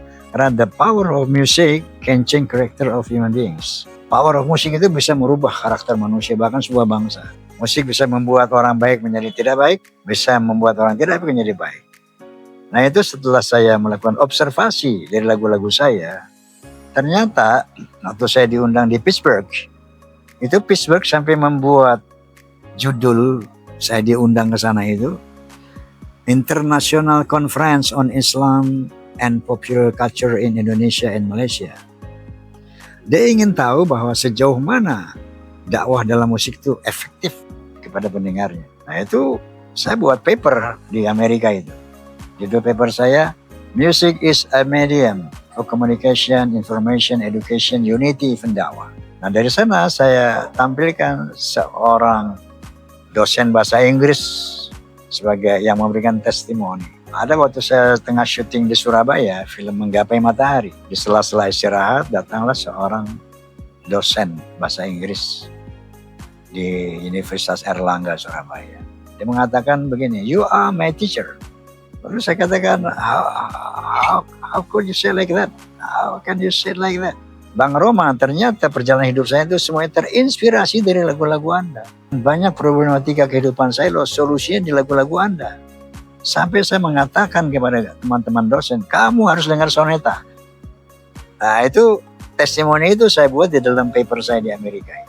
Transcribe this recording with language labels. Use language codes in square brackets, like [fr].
[en] Karena the power of music can change character of human beings. Power of musik [id] itu bisa merubah karakter manusia, bahkan sebuah bangsa. Musik bisa membuat orang baik menjadi tidak baik, bisa membuat orang tidak baik menjadi baik. Nah itu setelah saya melakukan observasi dari lagu-lagu saya, ternyata waktu saya diundang di Pittsburgh, itu Pittsburgh sampai membuat judul, saya diundang ke sana itu, International Conference on Islam and Popular Culture in Indonesia and Malaysia. Dia ingin tahu bahwa sejauh mana dakwah dalam musik itu efektif kepada pendengarnya. Nah itu saya buat paper di Amerika itu. [en] Judul paper saya, Music is a Medium for Communication, Information, Education, Unity, even dakwah. [id] Nah dari sana saya tampilkan seorang dosen bahasa Inggris sebagai yang memberikan testimoni. Ada waktu saya tengah syuting di Surabaya, film Menggapai Matahari. Di sela-sela istirahat, datanglah seorang dosen bahasa Inggris di Universitas Erlangga, Surabaya. Dia mengatakan begini, [en] "You are my teacher." [id] Lalu saya katakan, [en] how could you say like that? How can you say like that? [id] Bang Roma, ternyata perjalanan hidup saya itu semuanya terinspirasi dari lagu-lagu Anda. Banyak problematika kehidupan saya loh, solusinya di lagu-lagu Anda. Sampai saya mengatakan kepada teman-teman dosen, kamu harus dengar soneta. Nah itu testimoni itu saya buat di dalam paper saya di Amerika.